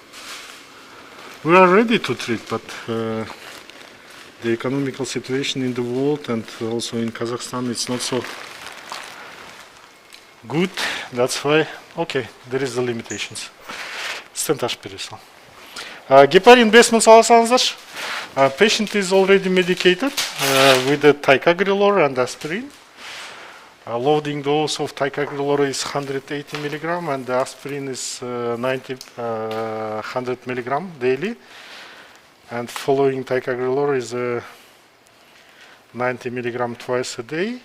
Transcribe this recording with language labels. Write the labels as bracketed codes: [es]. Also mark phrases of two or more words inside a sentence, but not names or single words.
[en] We are ready to treat, but the economical situation in the world and also in Kazakhstan, it's not so good. That's why, okay, there is the limitations. Stentash Perisal. [kk] Гепарин бес мың саласаңыздаршы. [en] Patient is already medicated with the ticagrelor and aspirin. Loading dose of ticagrelor is 180 milligram and the aspirin is 100 milligram daily. And following ticagrelor is 90 milligram twice a day.